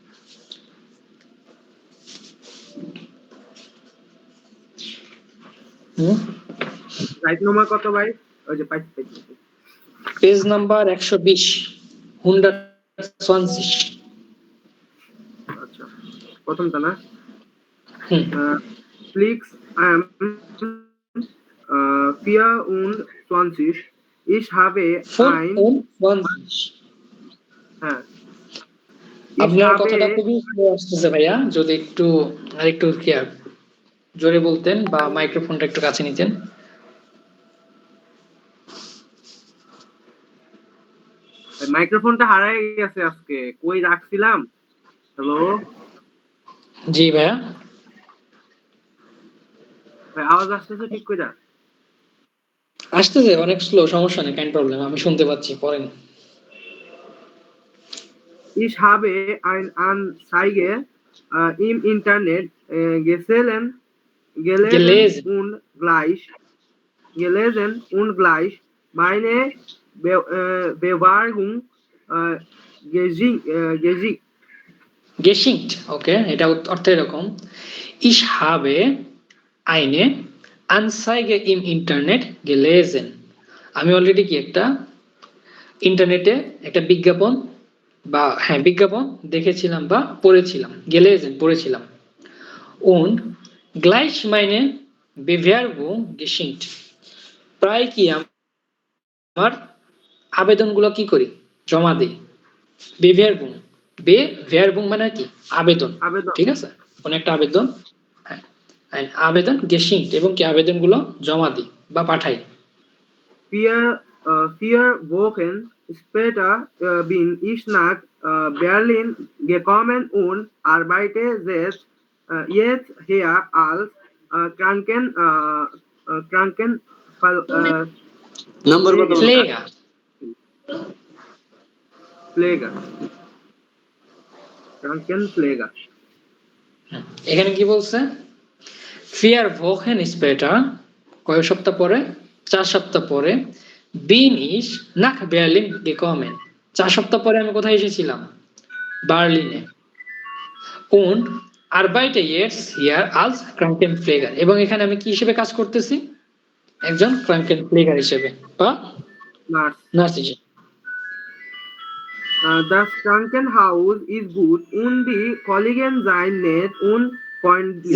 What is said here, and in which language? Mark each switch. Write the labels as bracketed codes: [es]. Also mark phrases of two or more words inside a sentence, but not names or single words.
[bn] রাইট নম্বর কত ভাই? ওই যে পাইছি। পেজ নাম্বার 120 120। আচ্ছা প্রথমটা না হুম [de] Flicks 24. Ich habe ein 25 [bn] হ্যাঁ Ich আপনার [de] habe [bn] কথাটা খুবই স্লো আসতেছে ভাইয়া যদি একটু আরেকটু ক্লিয়ার জোরে বলতেন বা মাইক্রোফোনটা একটু কাছে নিতেন। মাইক্রোফোনটা হারাই গেছে আজকে কই রাখছিলাম। হ্যালো জি ভাইয়া ভাই আওয়াজ আসতেছে ঠিক কইরা? আসতেছে অনেক স্লো সমস্যা নেই [de] kein Problem [bn] আমি শুনতে পাচ্ছি পড়েন। [de] Ich habe eine Anzeige im Internet gelesen und gleich meine Bewerbung [bn] geschickt ওকে এটা অর্থ এরকম [de] ich habe eine Anzeige im Internet gelesen [bn] আমি অলরেডি কি একটা ইন্টারনেটে একটা বিজ্ঞাপন বা হ্যাঁ বিজ্ঞাপন দেখেছিলাম বা পড়েছিলাম gelesen পড়েছিলাম। [de] und gleich meine Bewerbung geschickt [bn] প্রায় কি আমার আবেদনগুলো কি করি জমা দিই Bewerbung বেয়ারবুং মানে কি আবেদন, আবেদন ঠিক আছে, কোন একটা আবেদন, হ্যাঁ, and আবেদন গেশিংট এবং কি আবেদনগুলো জমা দিই বা পাঠাই। [de] vier Wochen später bin ich nach Berlin gekommen und arbeite jetzt hier als Kranken [bn] নাম্বার কত? [de] ফ্লেগার, Pfleger. Krankenpfleger. [bn] এখানে কি বলছে [de] vier Wochen später [bn] কয় সপ্তাহ পরে, 4 সপ্তাহ পরে, [de] bin ich nach Berlin gekommen [bn] 4 সপ্তাহ পরে আমি কোথায় এসেছিলাম, বার্লিনে, [de] und arbeite jetzt hier als Krankenpfleger [bn] এবং এখানে আমি কি হিসেবে কাজ করতেছি, একজন Krankenpfleger হিসেবে বা [en] Nurse. [bn] নার্স হিসেবে। [de] Das Krankenhaus ist gut und die Kollegen seien nett und freundlich.